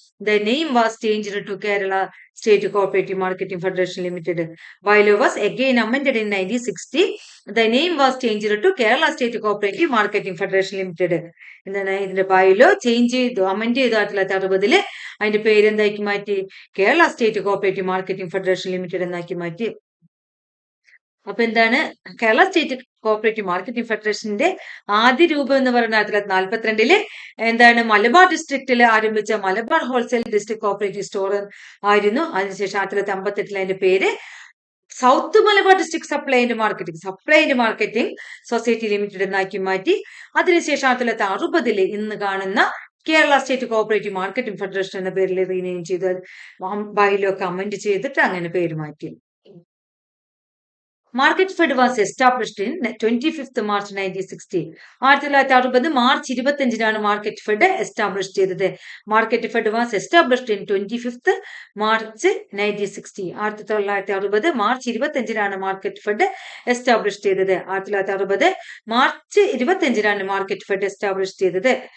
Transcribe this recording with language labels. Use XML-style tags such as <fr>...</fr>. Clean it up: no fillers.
<en>The name was changed to Kerala State Cooperative Marketing Federation Limited. Bylaw was again amended in 1960. The name was changed to Kerala State Cooperative Marketing Federation Limited.</en> <ml>എന്താണ് ഇതിന്റെ bylaw change ചെയ്തു, amend ചെയ്തു 1960. അതിന്റെ പേര് എന്താക്കി മാറ്റി? Kerala state cooperative marketing federation limited എന്നാക്കി മാറ്റി. അപ്പൊ എന്താണ് കേരള സ്റ്റേറ്റ് കോഓപ്പറേറ്റീവ് മാർക്കറ്റിംഗ് ഫെഡറേഷന്റെ ആദ്യ രൂപം എന്ന് പറയുന്നത് 1942 എന്താണ് മലബാർ ഡിസ്ട്രിക്റ്റിൽ ആരംഭിച്ച Malabar wholesale district cooperative store ആയിരുന്നു. അതിനുശേഷം 1958 അതിന്റെ പേര് south Malabar district supply and marketing society limited എന്നാക്കി മാറ്റി. അതിനുശേഷം 1960 ഇന്ന് കാണുന്ന Kerala state cooperative marketing federation എന്ന പേരിൽ റീനെയിം ചെയ്ത് ബൈലോ കമന്റ് ചെയ്തിട്ട് അങ്ങനെ പേര് മാറ്റി.</ml> <en>Market Fed was established in 25th March 1960.</en> <ml>1960 March 25 market fed establish ചെയ്തത്.</ml> <en>Market fed was established in 25th March 1960.</en> <ml>1960 March 25 market fed establish ചെയ്തത്. 1960 മാർച്ച് 25 മാർക്കറ്റ് ഫെഡ് എസ്റ്റാബ്ലിഷ് ചെയ്തത്.</ml>